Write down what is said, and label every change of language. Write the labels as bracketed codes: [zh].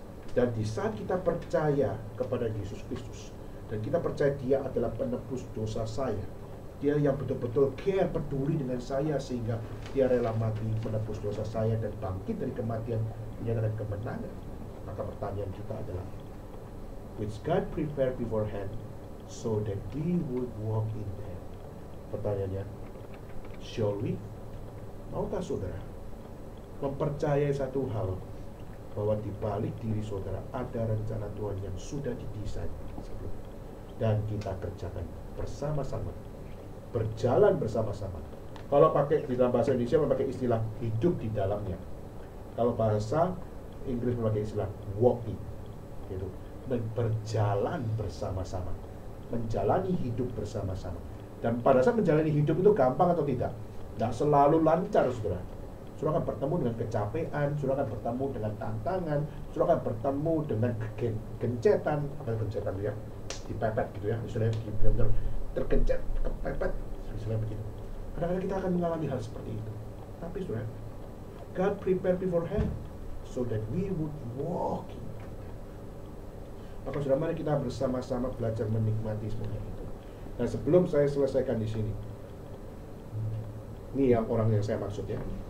[id] Dan di saat kita percaya kepada Yesus Kristus, dan kita percaya dia adalah penebus dosa saya, dia yang betul-betul care, peduli dengan saya, sehingga dia rela mati menebus dosa saya dan bangkit dari kematian, menyatakan kemenangan. Maka pertanyaan kita adalah, [en] which God prepared beforehand so that we would walk in them. [id] Pertanyaannya, [en] shall we? [id] Maukah saudara mempercayai satu hal, bahwa di balik diri saudara ada rencana Tuhan yang sudah didesain sebelumnya, dan kita kerjakan bersama-sama, berjalan bersama-sama. Kalau pakai di dalam bahasa Indonesia memakai istilah hidup di dalamnya. Kalau bahasa Inggris memakai istilah walking, gitu. Berjalan bersama-sama, menjalani hidup bersama-sama. Dan pada saat menjalani hidup itu gampang atau tidak? Tidak selalu lancar, saudara. Saudara akan bertemu dengan kecapean, saudara akan bertemu dengan tantangan, saudara akan bertemu dengan gencetan, apa gencetan itu ya? Dipepet gitu ya, misalnya benar-benar tergencet, kepepet, misalnya begitu. Kadang-kadang kita akan mengalami hal seperti itu. Tapi saudara, [en] God prepared beforehand so that we would walk in. [id] Maka saudara, mari kita bersama-sama belajar menikmati semuanya itu. Dan sebelum saya selesaikan di sini, ini yang orang yang saya maksud ya.